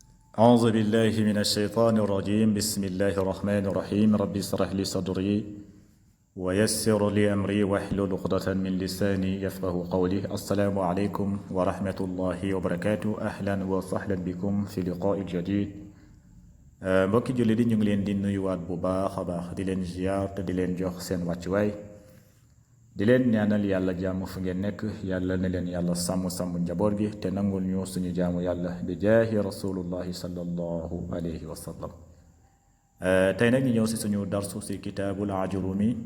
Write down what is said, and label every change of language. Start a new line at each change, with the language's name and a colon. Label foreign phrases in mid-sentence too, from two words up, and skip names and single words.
Arabic: أعوذ بالله من الشيطان الرجيم بسم الله الرحمن الرحيم ربي اشرح لي صدري ويسر لي أمري واحلل عقدة من لساني يفقه قولي السلام عليكم ورحمة الله وبركاته أهلا وسهلا بكم في لقاء جديد
Wolof: mbokki julli di ñu ngi leen di nuyuwaat bu baax a baax di leen ziar te di leen jox seen wàccuwaay di leen ñaanal yàlla jàmm fu ngeen nekk yàlla ne leen yàlla sàmm njaboot gi te nangul ñu suñu jaamu yàlla bi jaahi
Arabic: رسول الله صلى الله عليه وسلم
Wolof: tey nag ñu ñëw si suñu darsu si kitaabul ajurumi